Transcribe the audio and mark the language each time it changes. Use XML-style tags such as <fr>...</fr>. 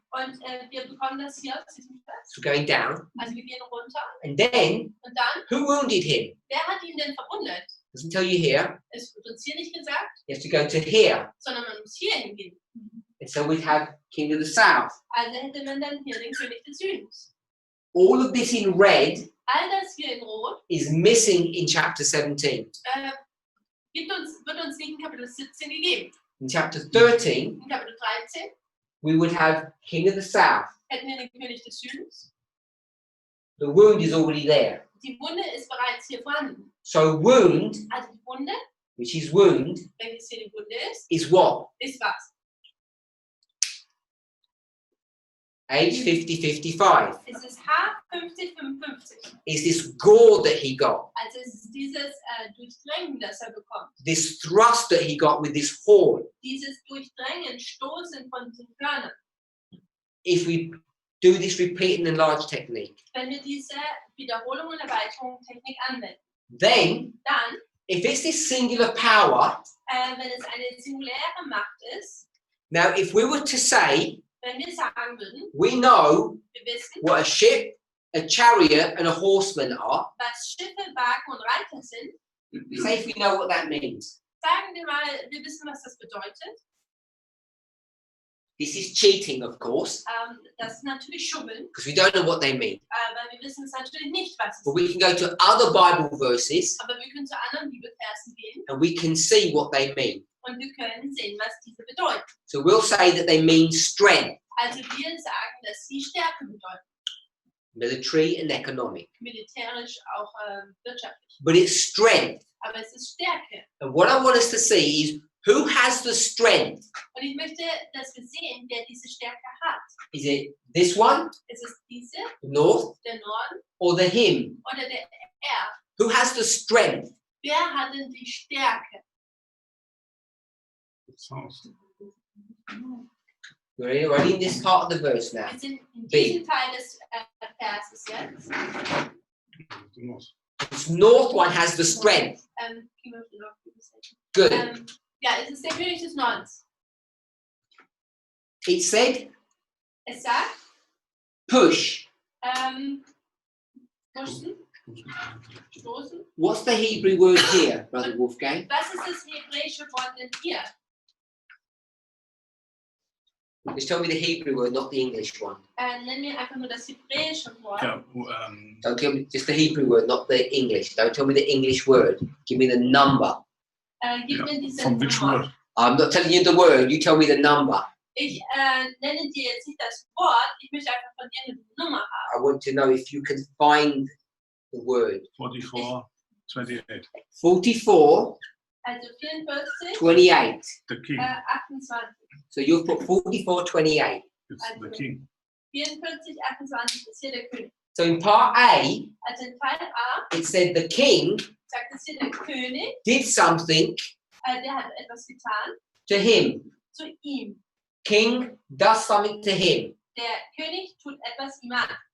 <de>und wir bekommen das hier aus diesem Vers.</de> <en>So going down.</en> <de>Also wir gehen runter</de> <en>And then,</en> <de>und dann,</de> <en>who wounded him?</en> <de>wer hat ihn denn verwundet?</de> <en>Doesn't tell you here.</en> <de>Es wird uns hier nicht gesagt,</de> <en>You have to go to here.</en> <de>sondern man muss hier hingehen.</de> <en>And so we have King of the South.</en> <de>Also hätte man dann hier den König des Südens.</de> <en>All of this in red</en> <de>All das hier in Rot</de> <en>is missing in chapter 17.</en> <de>wird uns nicht in Kapitel 17 gegeben.</de> <en>In chapter 13,</en> <de>In Kapitel 13</de> <en>we would have King of the South.</en> <de>hätten wir den König des Südens.</de> <en>The wound is already there.</en> <de>Die Wunde ist bereits hier vorhanden.</de> <en>So wound,</en> <de>Also die Wunde,</de> <en>which is wound,</en> <de>welches hier die Wunde</de> <en>is what?</en> <de>ist was?</de> <en>Age 50-55.</en> <de>Es ist H5055.</de> <en>Is this gore that he got?</en> <de>Also es ist dieses Durchdrängen, das er bekommt.</de> <en>This thrust that he got with this horn?</en> <de>Dieses Durchdrängen, Stoßen von diesen Hörnern.</de> <en>If we do this repeat and enlarge technique,</en> <de>Wenn wir diese Wiederholung und Erweiterung Technik anwenden,</de> <en>then</en> <de>dann,</de> <en>if it's this singular power,</en> <de>wenn es eine singuläre Macht ist,</de> <en>now if we were to say,</en> <de>wenn wir sagen würden,</de> <en>we know</en> <de>wir wissen,</de> <en>what a ship, a chariot and a horseman are,</en> <de>was Schiffe, Wagen und Reiter sind,</de> <en>say if we know what that means.</en> <de>sagen wir mal, wir wissen, was das bedeutet.</de> <en>This is cheating, of course,</en> <de>Das ist natürlich Schummeln,</de> <en>because we don't know what they mean.</en> <de>weil wir wissen es natürlich nicht, was es</de> <en>But we</en> <de>ist.</de> <en>can go to other Bible verses</en> <de>Aber wir können zu anderen Bibelversen gehen</de> <en>and we can see what they mean.</en> <de>und wir können sehen, was diese bedeuten.</de> <en>So we'll say that they mean strength,</en> <de>Also wir sagen, dass sie Stärke bedeuten,</de> <en>military and economic.</en> <de>militärisch, auch wirtschaftlich.</de> <en>But it's strength.</en> <de>Aber es ist Stärke.</de> <en>And what I want us to see is who has the strength?</en> <de>Und ich möchte, dass wir sehen, wer diese Stärke hat.</de> <en>Is it this one,</en> <de>Ist es diese,</de> <en>the north,</en> <de>der Norden</de> <en>or the him?</en> <de>oder der Er?</de> <en>Who has the strength?</en> <de>Wer hat denn die Stärke?</de> <en>South. We're already in this part of the verse now.</en> <de>Wir sind in B. diesem Teil des Verses jetzt.</de> <en>The north. This north one has the strength. King of the North,</en> <de>wie gesagt.</de> <en>Good.</en> <de>Ja, es ist der König des Nordens.</de> <en>It said</en> <de>Es sagt,</de> <en>push.</en> <de>pushen, stoßen.</de> <en>What's the Hebrew word here, Brother Wolfgang?</en> <de>Was ist das hebräische Wort denn hier?</de> <en>Just tell me the Hebrew word, not the English one.</en> <de>Nenn mir einfach nur das hebräische Wort.</de> <en>Yeah, Don't tell me just the Hebrew word, not the English. Don't tell me the English word. Give me the number.</en> <de>Gib mir diese</de> <en>from which</en> <de>Nummer.</de> <en>word? I'm not telling you the word. You tell me the number.</en> <de>Ich nenne dir jetzt nicht das Wort, ich möchte einfach von dir eine Nummer haben.</de> <en>I want to know if you can find the word. 44, 28. 44,</en> <de>Also 44, 28.</de> <en>The king. 28. So you've put 44, 28. It's the king.</en> <de>44, 28 ist hier der König.</de> <en>So in part A,</en> <de>Also in Teil A</de> <en>it said the king</en> <de>sagt es hier, der König,</de> <en>did something</en> <de>der hat etwas getan</de> <en>to him.</en> <de>zu ihm.</de> <en>King does something to him.</en> <de>Der König tut etwas ihm an.</de>